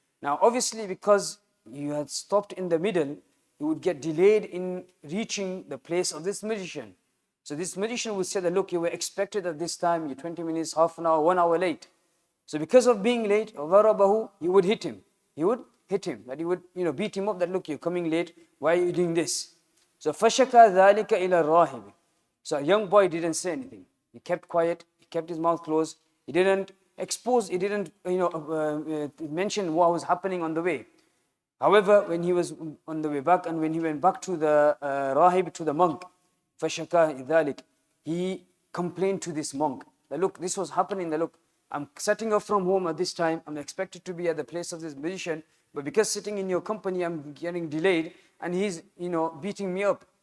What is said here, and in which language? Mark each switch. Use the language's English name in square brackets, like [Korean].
[English] Now, obviously, because you had stopped in the middle, you would get delayed in reaching the place of this magician. So this magician would say that, look, you were expected at this time, you're 20 minutes, half an hour, 1 hour late. So because of being late, [Arabic] ضَرَبَهُ, [English] you would hit him. He would hit him, that he would beat him up, that look, you're coming late, why are you doing this? [Arabic] So فَشَكَى ذَلِكَ إِلَى الرَّاهِبِ. [English] So a young boy didn't say anything. He kept quiet, he kept his mouth closed, he didn't expose, he didn't mention what was happening on the way. However, when he was on the way back, and when he went back to the rahib, to the monk, [Arabic] فَشَكَى ذَلِكَ, [English] he complained to this monk that, look, this was happening, that look, I'm setting off from home at this time, I'm expected to be at the place of this magician, but because sitting in your company, I'm getting delayed, and he's, beating me up.